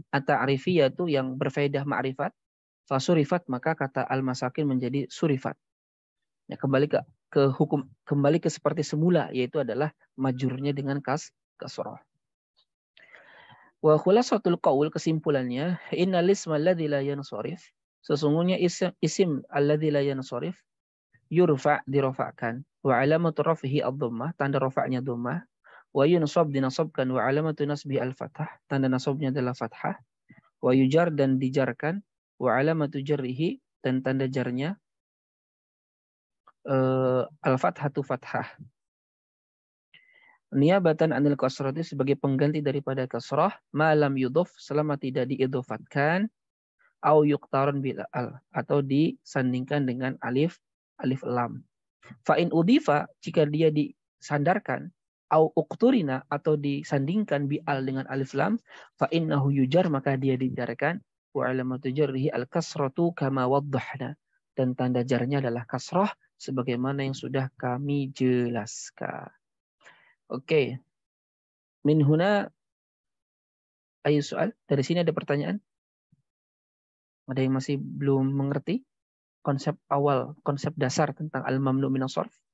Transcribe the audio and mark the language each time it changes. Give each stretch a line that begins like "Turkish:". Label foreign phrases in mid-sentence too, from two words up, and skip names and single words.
Indonesian: At-ta'rifiyatu yang berfaedah ma'rifat, fasurifat maka kata al-masakin menjadi surifat. Ya, kembali ke hukum, kembali ke seperti semula, yaitu adalah majurnya dengan kasrah.
Arabic: وخلاصة القول, kesimpulannya, إن الاسم الذي لا ينصرف,
Indonesian: sesungguhnya isim
Arabic: الذي لا ينصرف يرفع dirofakkan, وعلامة رفعه الضمة,
Indonesian: tanda rafa'nya dhammah,
Arabic: وينصب dinasabkan, وعلامة نصبه الفتحة,
Indonesian: tanda nasabnya adalah fathah,
Arabic: ويجر
Indonesian: dan dijarkan,
Arabic: وعلامة جره
Indonesian: dan tanda jarnya
Arabic: al-fathatu fathah. نيابة عن الكسرة
Indonesian: sebagai pengganti daripada kasrah,
Arabic: ما لم يضف
Indonesian: selama tidak diidhofatkan,
Arabic: أو يقترن بأل
Indonesian: atau disandingkan dengan alif lam.
Arabic: فإن أضيف
Indonesian: jika dia disandarkan,
Arabic: أو اقترن
Indonesian: atau disandingkan
Arabic: بأل
Indonesian: dengan alif lam,
Arabic: فإنه يجر
Indonesian: maka dia dijarkan,
Arabic: وعلامة جره الكسرة كما وضحنا,
Indonesian: dan tanda jarnya adalah kasrah sebagaimana yang sudah kami jelaskan.
Arabic: Oke. من هنا أي سؤال.
Indonesian: Dari sini ada pertanyaan? Ada yang masih belum mengerti konsep awal, konsep dasar tentang al-mamnu minas sarf?